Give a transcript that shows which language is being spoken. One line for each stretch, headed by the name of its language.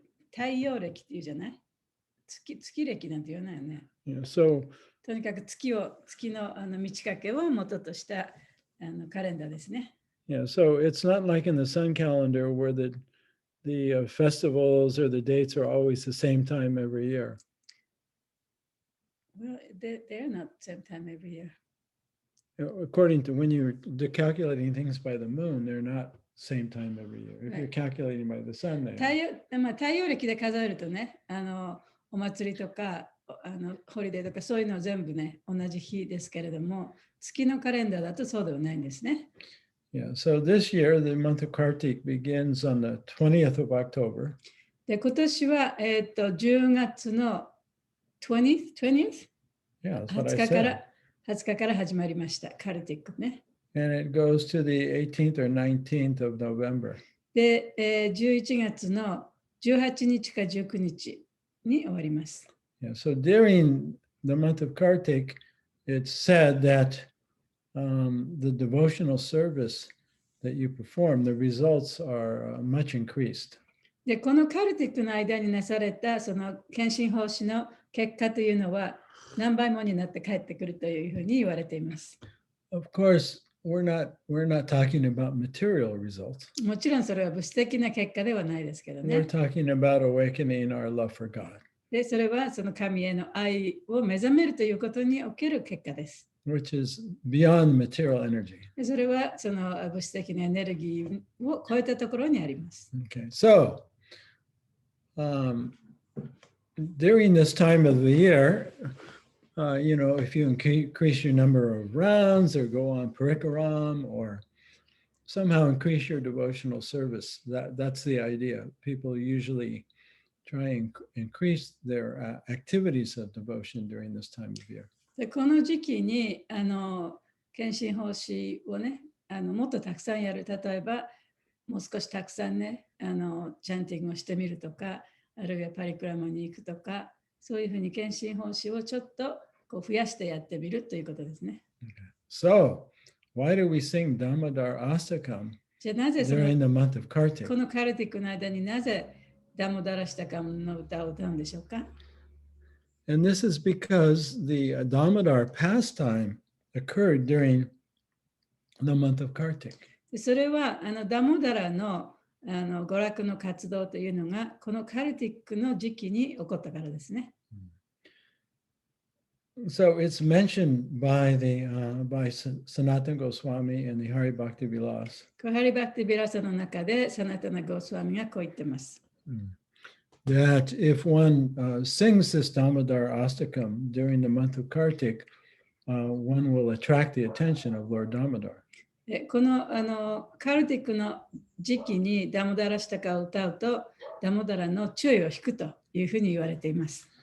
Japanese: 太陽暦っていうじゃない？月暦なんて言わないよね。
English: So,
Japanese: とにかく月の満ち欠けを元としたカレンダーですね。
English: Yeah, so it's not like in the sun calendar where the festivals or the dates are always the same time every year. Well, they're not the same time every year. According to when you're calculating things by the moon, they're not same time every year. If you're calculating by the sun, they are.
Japanese: 太陽暦で数えるとね、お祭りとかホリデーとかそういうのは全部ね、同じ日ですけれども、月のカレンダーだとそうではないんですね。
English: Yeah, so this year, the month of Kartik begins on the 20th of October.
Japanese: で、今年は、10月の 20th?
English: Yeah, that's what I said.
Japanese: 20日から始まりました、カルティックね。
English: And it goes to the 18th or 19th of November.
Japanese: で、11月の18日か19日に終わります。
English: Yeah, so during the month of Kartik, it's said that the devotional service that you perform, the results are much increased.
Japanese: で、このカルティックの間になされたその献身奉仕の結果というのは何倍もになって帰ってくるというふうに言われています。
English: Of course, we're not talking about material results.
Japanese: もちろんそれは物質的な結果ではないですけどね。
English: We're talking about awakening our love for God.
Japanese: で、それはその神への愛を目覚めるということにおける結果です。
English: Which is beyond material energy.
Japanese: で、それはその物質的なエネルギーを超えたところにあります。
English: Okay, so during this time of the year, if you increase your number of rounds or go on parikaram or somehow increase your devotional service, that's the idea. People usually try and increase their activities of devotion during this time of year.
Japanese: で、この時期に献身奉仕をね、もっとたくさんやる。例えば、もう少したくさんね、チャンティングをしてみるとか、あるいはパリクラマに行くとか、そういうふうに献身奉仕をちょっとこう増やしてやってみるということですね。
English: Okay. So, why do we sing Damodar Astakam
Japanese: じゃあなぜ
English: during the month of Kartik?
Japanese: このカルティックの間になぜダモダラシタカムの歌を歌うんでしょうか？
English: And this is because the Damodar pastime occurred during the month of Kartik.
Japanese: それはダモダラの娯楽の活動というのがこのカルティックの時期に起こったからですね。
English: So it's mentioned by Sanatana Goswami and the Hari Bhakti Vilas.
Japanese: コハリバクティビラサの中でサナタナ・ゴスワミがこう言ってます。
English: That if one sings this Damodar Astakam during the month of Kartik, one will attract the attention of Lord Damodar.
Japanese: このカルティックの時期にダモダラシタカを歌うとダモダラの注意を引くというふうに言われています。